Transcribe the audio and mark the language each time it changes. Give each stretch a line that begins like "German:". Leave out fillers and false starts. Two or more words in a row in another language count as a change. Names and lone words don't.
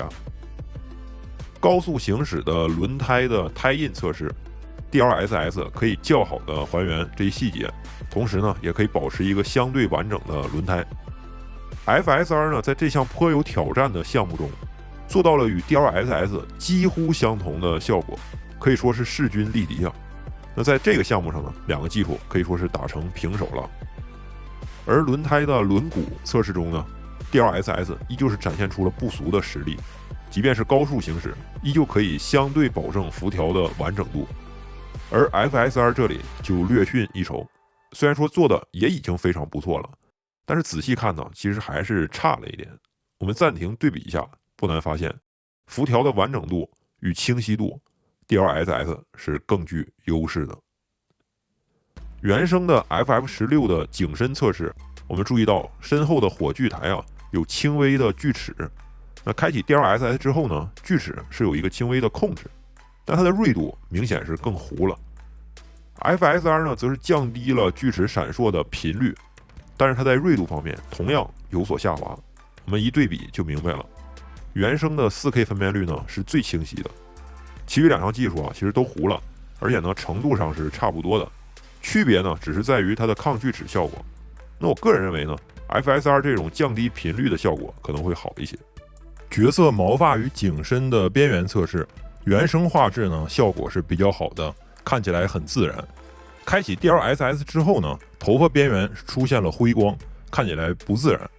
Chinese: 高速行駛的輪胎的胎印測試 ，DLSS 可以較好的還原這一細節，同時呢，也可以保持一個相對完整的輪胎。FSR 呢，在這項颇有挑戰的項目中，做到了與 DLSS 幾乎相同的效果，可以說是勢均力敌啊。那在這個項目上呢，2個技術可以說是打成平手了。而輪胎的輪毂測試中呢 ，DLSS 依舊是展現出了不俗的實力，即便是高速行駛，依舊可以相對保證輻條的完整度。而 FSR 這裡就略遜一籌，雖然說做的也已經非常不錯了，但是仔細看呢，其實還是差了一點。我們暫停對比一下，不難發現，輻條的完整度與清晰度 ，DLSS 是更具優勢的。原生的 FF16 的景深測試，我們注意到身後的火炬台啊有輕微的锯齒。那開啟 DLSS 之後呢，锯齒是有一個輕微的控制，但它的锐度明顯是更糊了。FSR 呢，則是降低了锯齒閃爍的頻率，但是它在锐度方面同樣有所下滑。我們一對比就明白了，原生的 4K 分辨率呢是最清晰的，其余2項技術啊其實都糊了， 而且呢程度上是差不多的，区別呢只是在于它的抗锯齿效果。那我个人認為呢 FSR 這種降低頻率的效果可能會好一些。角色毛髮與景深的邊緣測試，原生畫質呢效果是比較好的，看起來很自然。開啟 DLSS 之後呢，頭髮邊緣出現了輝光，看起來不自然。